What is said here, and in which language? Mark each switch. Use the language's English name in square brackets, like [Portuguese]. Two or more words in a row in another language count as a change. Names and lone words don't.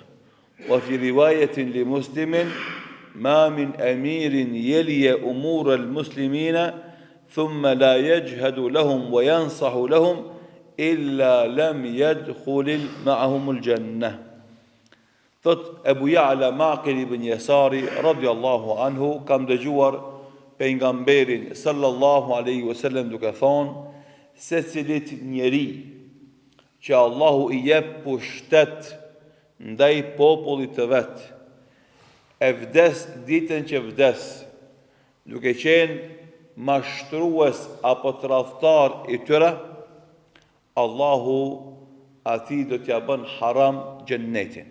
[Arabic] وفي رواية لمسلم ما من أمير يلي أمور المسلمين ثم لا يجهد لهم وينصح لهم إلا لم يدخل معهم الجنة. [Albanian] Thot Ebu Ja'la Maqil ibn Yasari [Arabic] رضي الله عنه, [Albanian] kam dëgjuar pejgamberin [Arabic] صلى الله عليه وسلم [Albanian] duke thonë, se cilit njeri që Allahu i jep pushtet ndaj popullit të vet, e vdes ditën që vdes, duke qenë mashtrues apo tradhtar i tyre, Allahu ati do t'ja bën haram gjennetin.